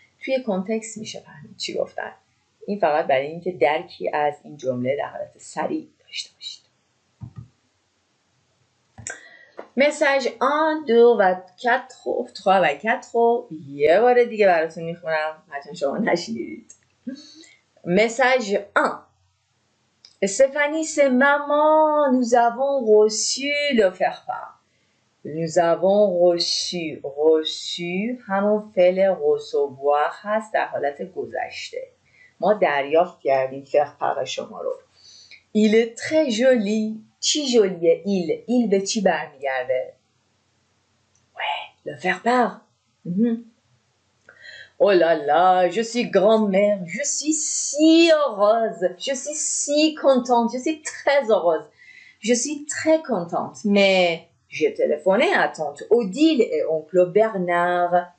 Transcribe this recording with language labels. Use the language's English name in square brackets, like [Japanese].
[Persian] توی کنتکست میشه فهمید چی گفتن. این فقط برای اینکه درکی از این جمله در حالت سریع داشته باشید. مسیج 1, 2 و 4 3 و 4 یه بار دیگه براتون میخونم حتما شما نشنیدید. [French] Message 1. Stéphanie, c'est maman, nous avons reçu le faire-part. Nous avons reçu [Persian] همون فعل recevoir هست در حالت گذشته. ما دریافت کردیم faire-part شما رو. [French] Il est très joli. [Persian] چی جولیه il به چی برمیگرده؟ [French] Ouais, le faire-part. Oh là là, je suis grand-mère, je suis si heureuse, je suis si contente, je suis très heureuse, je suis très contente. Mais j'ai téléphoné à tante Odile et oncle Bernard.